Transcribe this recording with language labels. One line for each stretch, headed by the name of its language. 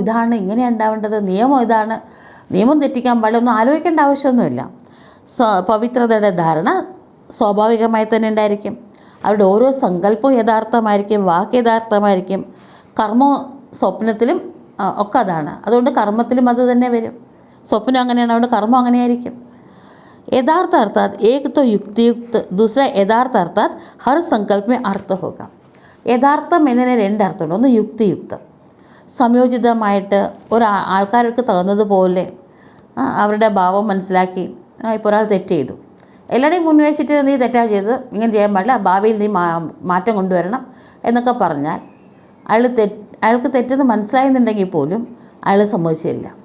Malayalam: ഇതാണ് ഇങ്ങനെയാണ് ഉണ്ടാവേണ്ടത്, നിയമം ഇതാണ്, നിയമം തെറ്റിക്കാൻ പാടില്ല, ഒന്നും ആലോചിക്കേണ്ട ആവശ്യമൊന്നുമില്ല. പവിത്രതയുടെ ധാരണ സ്വാഭാവികമായി തന്നെ ഉണ്ടായിരിക്കും. അവരുടെ ഓരോ സങ്കല്പവും യഥാർത്ഥമായിരിക്കും, വാക്ക് യഥാർത്ഥമായിരിക്കും. കർമ്മ സ്വപ്നത്തിലും ഒക്കെ അതാണ്. അതുകൊണ്ട് കർമ്മത്തിലും അത് തന്നെ വരും. സ്വപ്നം അങ്ങനെയാണ്, അതുകൊണ്ട് കർമ്മം അങ്ങനെയായിരിക്കും.
Hindi: यथार्थ अर्थात एक तो युक्तियुक्त, दूसरा यथार्थ अर्थात हर संकल्प में अर्थ होगा.
Malayalam: യഥാർത്ഥം എന്നതിന് രണ്ട് അർത്ഥമുണ്ട്. ഒന്ന് യുക്തിയുക്തം, സംയോജിതമായിട്ട് ആൾക്കാർക്ക് തകുന്നതുപോലെ അവരുടെ ഭാവം മനസ്സിലാക്കി. ഇപ്പോൾ ഒരാൾ തെറ്റ് ചെയ്തു, എല്ലാവരുടെയും മുൻ വെച്ചിട്ട് നീ തെറ്റാ ചെയ്ത്, ഇങ്ങനെ ചെയ്യാൻ പാടില്ല, ഭാവിയിൽ നീ മാറ്റം കൊണ്ടുവരണം എന്നൊക്കെ പറഞ്ഞാൽ അയാൾക്ക് തെറ്റെന്ന് മനസ്സിലായെന്നുണ്ടെങ്കിൽ പോലും അയാൾ സമ്മതിച്ചില്ല.